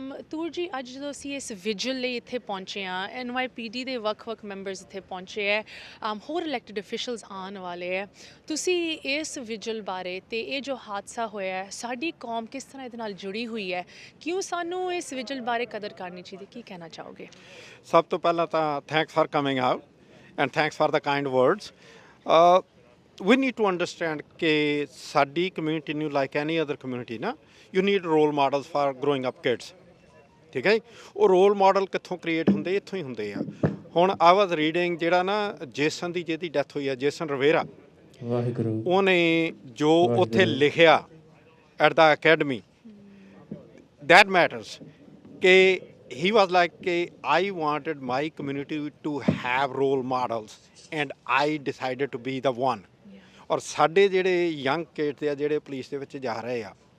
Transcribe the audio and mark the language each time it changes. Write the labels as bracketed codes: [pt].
[pa] ਤੂਰ ਜੀ, ਅੱਜ ਜਦੋਂ ਅਸੀਂ ਇਸ ਵਿਜਲ ਲਈ ਇੱਥੇ ਪਹੁੰਚੇ ਹਾਂ, NYPD ਦੇ ਵੱਖ-ਵੱਖ ਮੈਂਬਰਸ ਇੱਥੇ ਪਹੁੰਚੇ ਹੈ, ਹੋਰ ਇਲੈਕਟਿਡ ਅਫੀਸ਼ੀਅਲਸ ਆਉਣ ਵਾਲੇ ਹੈ, ਤੁਸੀਂ ਇਸ ਵਿਜਲ ਬਾਰੇ ਤੇ ਇਹ ਜੋ ਹਾਦਸਾ ਹੋਇਆ ਹੈ, ਸਾਡੀ ਕੌਮ ਕਿਸ ਤਰ੍ਹਾਂ ਇਹਦੇ ਨਾਲ ਜੁੜੀ ਹੋਈ ਹੈ, ਕਿਉਂ ਸਾਨੂੰ ਇਸ ਵਿਜਲ ਬਾਰੇ ਕਦਰ ਕਰਨੀ ਚਾਹੀਦੀ, ਕੀ ਕਹਿਣਾ ਚਾਹੋਗੇ? ਸਭ ਤੋਂ ਪਹਿਲਾਂ ਤਾਂ [en] Thanks for coming out and thanks for the kind words. We need to understand [pa] कि साडी [en] community ਨੂੰ like any other community ना you need role models for growing up kids. [pa] ठीक है ਉਹ ਰੋਲ ਮਾਡਲ ਕਿੱਥੋਂ ਕ੍ਰੀਏਟ ਹੁੰਦੇ ਇੱਥੋਂ ਹੀ ਹੁੰਦੇ ਆ ਹੁਣ [en] I was reading [pa] ਜਿਹੜਾ ਨਾ ਜੇਸਨ ਦੀ ਜਿਹਦੀ ਡੈਥ ਹੋਈ ਆ ਜੇਸਨ ਰਵੇਰਾ ਵਾਹਿਗੁਰੂ ਉਹਨੇ ਜੋ ਉੱਥੇ ਲਿਖਿਆ [en] at the academy that matters [pa] ਕਿ [en] he was like [pa] ਕਿ [en] I wanted my community to have role models and I decided to be the one [pa] ਔਰ ਸਾਡੇ ਜਿਹੜੇ [en] young kids [pa] ਆ ਜਿਹੜੇ ਪੁਲਿਸ ਦੇ ਵਿੱਚ ਜਾ ਰਹੇ ਆ